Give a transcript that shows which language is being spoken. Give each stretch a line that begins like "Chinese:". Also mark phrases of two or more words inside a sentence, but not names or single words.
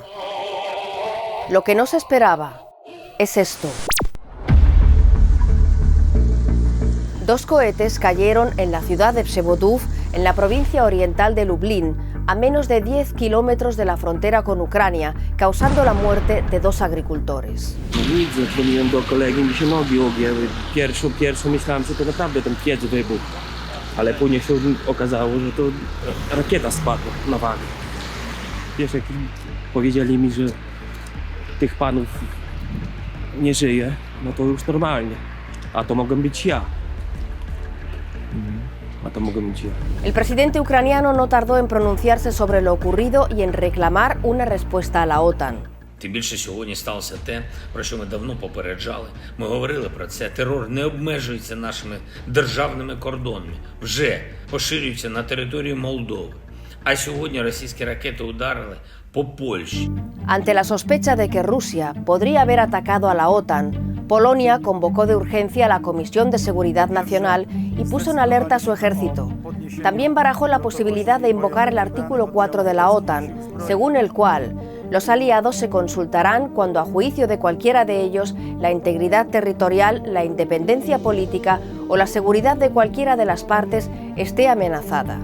Spanish: Lo que no se esperaba es esto. 2 cohetes cayeron en la ciudad de Przewodów, en la provincia oriental de Lublin, a menos de 10 kilómetros de la frontera con Ucrania, causando la muerte de 2 agricultores.
Polish: Dzwoniłem do kolegi, mi się nogi ogięły. Pierwszą myślałem, że to naprawdę ten piec wybuchł. Ale później się okazało, że to rakieta spadła na wagę. Wiesz, jak powiedzieli mi, że tych panów nie żyje, no to już normalnie. A to mogłem być ja.
Spanish: El presidente ucraniano no tardó en pronunciarse sobre lo ocurrido y en reclamar una respuesta a la OTAN.
Ukrainian: Тим більше сьогодні сталося те, про що ми давно попереджали. Ми говорили про це. Терор не обмежується нашими державними кордонами. Вже поширюється на територію Молдови. А сьогодні російські ракети ударили по Польщі.
Spanish: Ante la sospecha de que Rusia podría haber atacado a la OTAN, Polonia convocó de urgencia a la Comisión de Seguridad Nacional y puso en alerta a su ejército. También barajó la posibilidad de invocar el artículo 4 de la OTAN, según el cual los aliados se consultarán cuando, a juicio de cualquiera de ellos, la integridad territorial, la independencia política o la seguridad de cualquiera de las partes esté amenazada.